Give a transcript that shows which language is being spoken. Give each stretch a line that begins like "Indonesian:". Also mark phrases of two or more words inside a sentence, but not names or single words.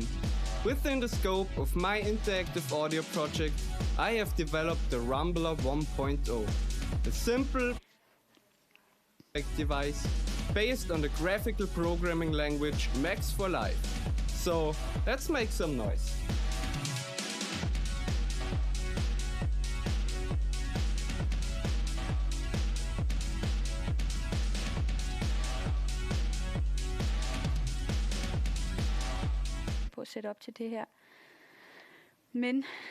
English: Within the scope of my interactive audio project, I have developed the Rumbler 1.0, a simple device based on the graphical programming language Max for Life. So let's make some noise.
Danish: På at sætte op til det her. Men